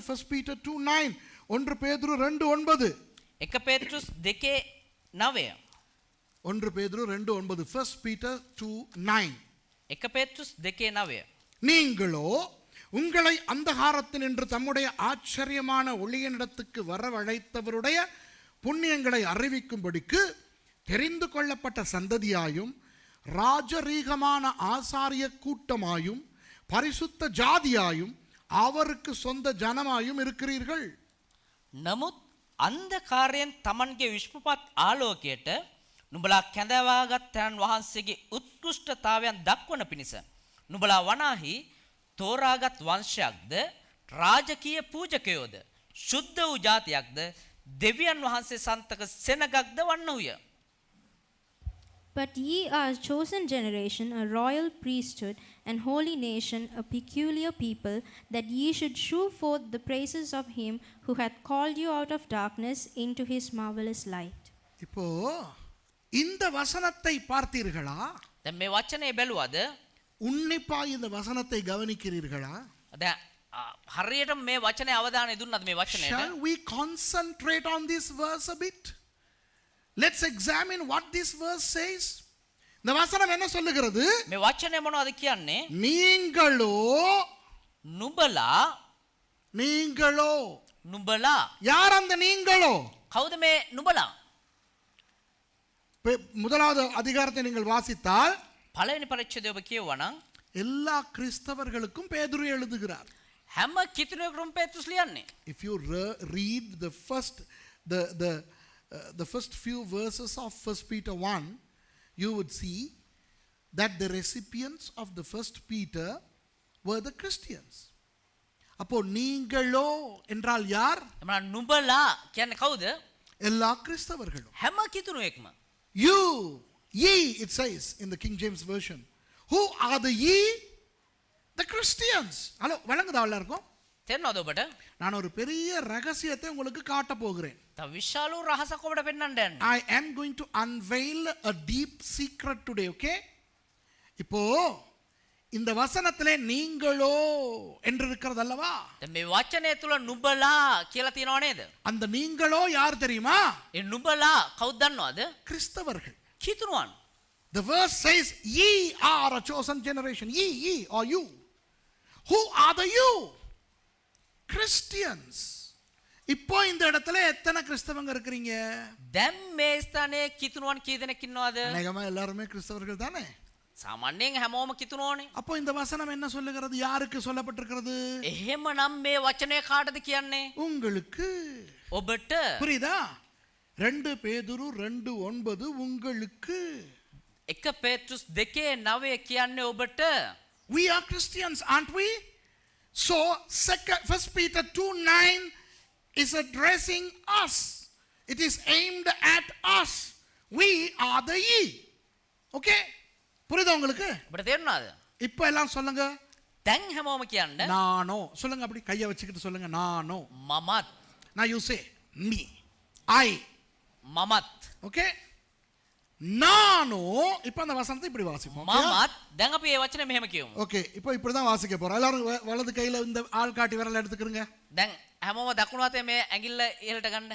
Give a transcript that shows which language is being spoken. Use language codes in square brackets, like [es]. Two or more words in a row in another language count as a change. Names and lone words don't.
[ta] 1 Peter 2:9. 1 பேதுரு 2:9. [si] 1 පේතෘස් 2:9. [ta] 1 பேதுரு 2:9. 1 Peter 2:9. [si] 1 පේතෘස් 2:9. [ta] நீங்களோ உங்களை அந்தகாரத்தினின்று தம்முடைய ஆச்சரியமான ஒளியினிடத்துக்கு வரவழைத்தவருடைய புண்ணியங்களை அறிவிக்கும்படிக்கு தெரிந்து கொள்ளப்பட்ட சந்ததியாயும் ராஜரீகமான ஆசாரிய கூட்டமாயும் பரிசுத்த ஜாதியாயும் அவருக்கு சொந்த ஜனமாயும் இருக்கிறீர்கள். [si] නමුත් අන්ධකාරයෙන් Tamanගේ විශ්වපත් ආලෝකයට නුඹලා කැඳවාගත් තැන් වහන්සේගේ උත්කෘෂ්ඨතාවයන් දක්වන පිණිස නුඹලා වනාහි තෝරාගත් වංශයක්ද රාජකීය පූජකයෝද ශුද්ධ වූ ජාතියක්ද දෙවියන් වහන්සේ සන්තක සෙනගක්ද වන්නෝය. [en] But ye are a chosen generation, a royal priesthood, and holy nation, a peculiar people, that ye should shew forth the praises of him who hath called you out of darkness into his marvelous light. [ta] இப்போ இந்த வசனத்தை பார்த்தீர்களா? [si] දැන් මේ වචනේ බැලුවද? [ta] உன்னிப்பாய் இந்த வசனத்தை கவனிக்கிறீர்களா? [si] දැන් හරියට මේ වචනේ අවධානය දුන්නද මේ වචනේට? [en] Shall we concentrate on this verse a bit? Let's examine what this verse says. [ta] இந்த வசனம் என்ன சொல்லுகிறது? [si] මේ වචනේ මොනවද කියන්නේ? [ta] நீங்களோ [si] නුඹලා [ta] யார் அந்த நீங்களோ? [si] කවුද මේ නුඹලා? [ta] முதலாவது அதிகாரத்தை நீங்கள் வாசித்தால் [si] පළවෙනි පරිච්ඡේදය ඔබ කියවනම් [ta] எல்லா கிறிஸ்தவர்களுக்கும் பேதுரு எழுதுகிறார். [si] හැම කිතුණෙකුටම පේතෘස් ලියන්නේ. [en] If you read the first few verses of 1 Peter 1, you would see that the recipients of the first Peter were the Christians. [ta] அப்போ நீங்களோ என்றால் யார்? [si] එමනම් නුඹලා කියන්නේ කවුද? [ta] எல்லா கிறிஸ்தவர்களும். [si] හැම කිතුණුවෙක්ම. [en] You, ye, it says in the King James Version. Who are the ye? The Christians. [ta] ஹலோ வழங்குதா எல்லாருக்கும்? [si] තේරෙනවද ඔබට? [ta] நான் ஒரு பெரிய ரகசியத்தை உங்களுக்கு காட்ட போகிறேன். [si] තව විශාල රහසක් ඔබට පෙන්වන්න යන්නේ. [en] I am going to unveil a deep secret today, okay? [ta] இப்போ இந்த வசனத்திலே நீங்களோ என்று இருக்கிறது அல்லவா? [si] දැන් මේ වචනය තුල නුඹලා කියලා තියෙනව නේද? [ta] அந்த நீங்களோ யார் தெரியுமா? [si] ඒ නුඹලා කවුද දන්නවද? [ta] கிறிஸ்தவர்கள். [si] කිතුණුවන්. [en] The verse says ye are a chosen generation. Ye or you. Who are the you? Christians. [ta] இப்போ இந்த இடத்துல எத்தனை கிறிஸ்தவங்க இருக்கீங்க? [si] දැන් මේ ස්ථානයේ කිතුණුවන් කී දෙනෙක් ඉන්නවද? [ta] அநேகமா எல்லாருமே கிறிஸ்தவர்கள் தானே? [si] සාමාන්‍යයෙන් හැමෝම කිතුණුවනේ. [ta] அப்போ இந்த வசனம் என்ன சொல்லுகிறது? யாருக்கு சொல்லப்பட்டிருக்கிறது? [si] එහෙමනම් මේ වචනය කාටද කියන්නේ? [ta] உங்களுக்கு. [si] ඔබට. [ta] புரியுதா? 2 பேதுரு 2:9 உங்களுக்கு. [si] 1 පේතෘස් 2:9 කියන්නේ ඔබට. [en] We are Christians, aren't we? So 1 Peter 2:9 is addressing us. It is aimed at us. We are the ye. [ta] Okay? புரியுதா உங்களுக்கு? [si] ඔබට තේරුණාද? [ta] இப்போ எல்லாம் சொல்லுங்க. දැන් හැමෝම කියන්න. நானோ. சொல்லுங்க அப்படி கையை வச்சுக்கிட்டு சொல்லுங்க. நானோ. [si] මමත්. [en] Now you say me. I. [si] මමත්. [ta] Okay? நானோ. இப்போ அந்த வசனத்தை இப்படி வாசிப்போம். [si] මමත්. දැන් අපි මේ වචනේ මෙහෙම කියමු. [ta] ஓகே இப்போ இப்படி தான் வாசிக்க போறோம். எல்லாரும் வலது கையில இந்த ஆள் காட்டி விரல் எடுத்துக்கிறங்க. [si] දැන් හැමෝම දකුණු අතේ මේ ඇඟිල්ල ඉහළට ගන්න.